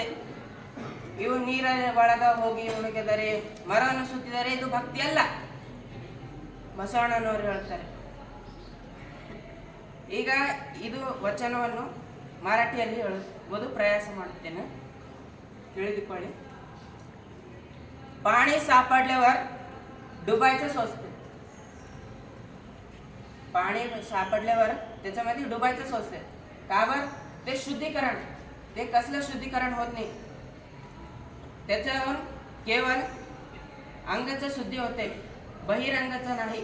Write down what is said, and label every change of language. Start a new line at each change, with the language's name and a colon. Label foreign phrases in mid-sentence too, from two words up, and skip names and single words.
Kannada: ಇವು ನೀರ ಒಳಗ ಹೋಗಿ ಮುಳುಗಿದರೆ, ಮರವನ್ನು ಸುತ್ತಿದರೆ ಇದು ಭಕ್ತಿ ಅಲ್ಲ. ಬಸವಣ್ಣನವರು ಹೇಳ್ತಾರೆ. ಈಗ ಇದು ವಚನವನ್ನು ಮರಾಠಿಯಲ್ಲಿ ಹೇಳುವುದು ಪ್ರಯಾಸ ಮಾಡುತ್ತೇನೆ, ತಿಳಿದುಕೊಳ್ಳಿ.
Marathi: पाणी सापडल्यावर डुबायचं सोचते. पाणी सापडल्यावर त्याच्यामध्ये डुबायचं सोचते. का बर? ते शुद्धीकरण. ते कसलं शुद्धीकरण होत नाही. त्याच्यावर केवळ अंगाचं शुद्धी होते, बहिरंगाचं नाही.